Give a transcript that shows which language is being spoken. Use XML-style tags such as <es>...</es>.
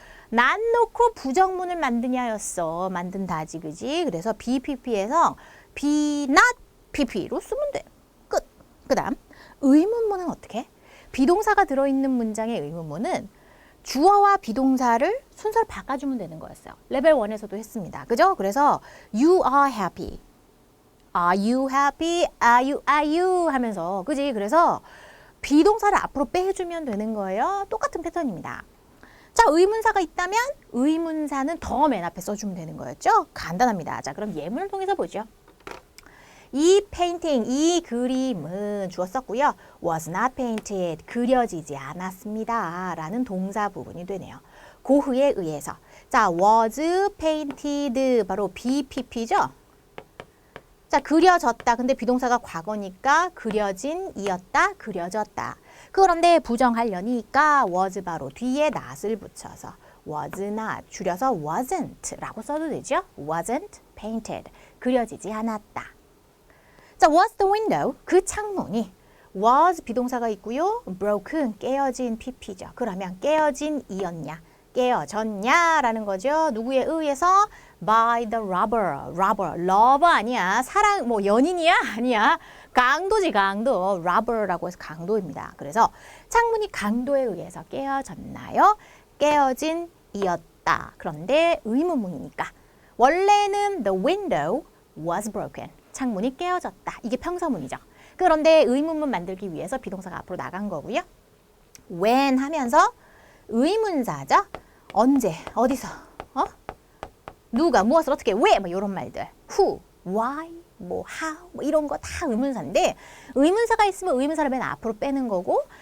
<ko>난 놓고 부정문을 만드냐였어. 만든다지 그지? 그래서 BPP에서 be not PP로 쓰면 돼. 끝. 그 다음 의문문은 어떻게? 비동사가 들어있는 문장의 의문문은 주어와 비동사를 순서를 바꿔주면 되는 거였어요. 레벨 1에서도 했습니다. 그죠?</ko> <en>그래서 you are happy. Are you happy?</en> <ko>Are you 하면서 그지? 그래서 비동사를 앞으로 빼주면 되는 거예요. 똑같은 패턴입니다. 자, 의문사가 있다면 의문사는 더 맨 앞에 써주면 되는 거였죠? 간단합니다. 자, 그럼 예문을 통해서 보죠. 이 페인팅, 이 그림은 주었었고요.</ko> <en>was not painted,</en> <ko>그려지지 않았습니다. 라는 동사 부분이 되네요. 고흐에 의해서. 자, was painted, 바로 BPP죠? 자, 그려졌다. 근데 비동사가 과거니까 그려진 이었다, 그려졌다. 그런데 부정하려니까 was 바로 뒤에 not을 붙여서 was not, 줄여서 wasn't 라고 써도 되죠? wasn't painted, 그려지지 않았다. 자,</ko> <en>was the window,</en> <ko>그 창문이 was 비동사가 있고요. broken, 깨어진 pp죠. 그러면 깨어진 이었냐, 깨어졌냐라는 거죠. 누구에 의해서?</ko> <en>by the robber. lover</en> <ko>아니야. 사랑, 뭐 연인이야? 아니야. 강도지, 강도. robber라고 해서 강도입니다. 그래서 창문이 강도에 의해서 깨어졌나요? 깨어진 이었다. 그런데 의문문이니까 원래는</ko> <en>the window was broken.</en> <ko>창문이 깨어졌다. 이게 평서문이죠. 그런데 의문문 만들기 위해서 비동사가 앞으로 나간 거고요. when 하면서 의문사죠. 언제, 어디서, 누가, 무엇을 어떻게, 왜, 뭐 이런 말들. who, why, 뭐 how, 뭐 이런 거 다 의문사인데 의문사가 있으면 의문사를 맨 앞으로 빼는 거고</ko>